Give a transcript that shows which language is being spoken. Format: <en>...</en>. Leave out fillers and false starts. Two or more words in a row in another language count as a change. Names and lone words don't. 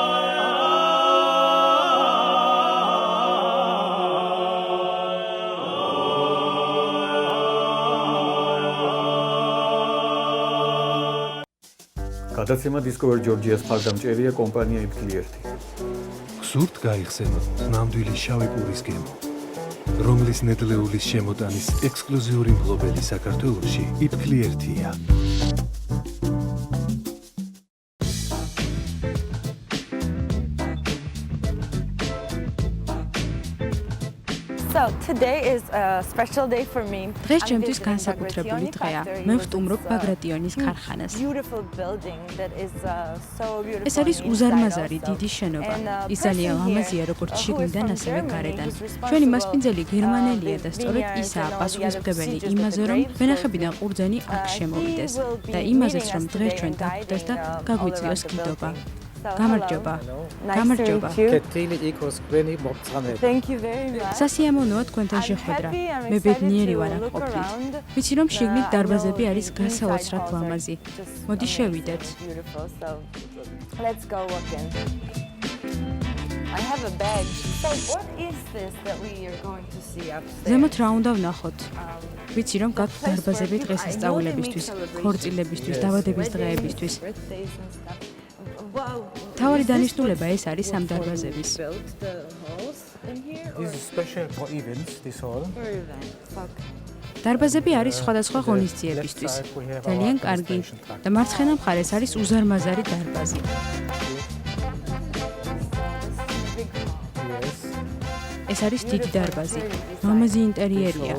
<ka>გადაცემა Discover Georgia-ს მხარდამჭერია კომპანია იფქლიერთი. გსურთ გაიხსენოთ ნამდვილი შავი პურის გემო, რომლის ნედლეულის შემოტანის ექსკლუზიური მფლობელი საქართველოში იფქლიერთია.</ka> <en>So today is a special day for me.</en> <ka>დღეს ჩემთვის განსაკუთრებული დღეა. მე ვსტუმრობ ბაგრატიონის ქარხანას. ეს არის უზარმაზარი დიდი შენობა. ის ძალიან ლამაზია როგორც შიგნიდან, ასევე გარედან. ჩვენი მასპინძელი გერმანელია და სწორედ ისაა პასუხისმგებელი იმაზე, რომ ვენახებიდან ყურძენი აქ შემოვიდეს და იმაზეც, რომ დღეს ჩვენ დაგვხვდეს და გაგვიწიოს კიდობა. გამარჯობა. გამარჯობა. კეთილი იქოს თქვენი მოგწამება.</ka> <en>Thank you very much.</en> <ka>სასიამოვნოა თქვენთან შეხვედრა. მე ბედნიერი ვარ აქ ყოფნით. ვიცი რომ შიგნით დარბაზები არის გასაოცრად ლამაზი. მოდი შევიდეთ.</ka> <en>Let's go walk in. I have a bag. So what is this that we are going to see upstairs?</en> <ka>ზემოთ რა უნდა ვნახოთ? ვიცი რომ გაქვთ დარბაზები დღესასწაულებისთვის, ქორწილებისთვის, დაბადების დღეებისთვის. თავი დანიშნულება ეს არის ამ დარბაზების.</ka> <en>This is special for events, this hall.</en> <ka>დარბაზები არის სხვადასხვა ღონისძიებისთვის. ძალიან კარგი. და მარცხენა მხარეს არის უზარმაზარი დარბაზი. ეს არის დიდი დარბაზი. ლამაზი ინტერიერია.</ka>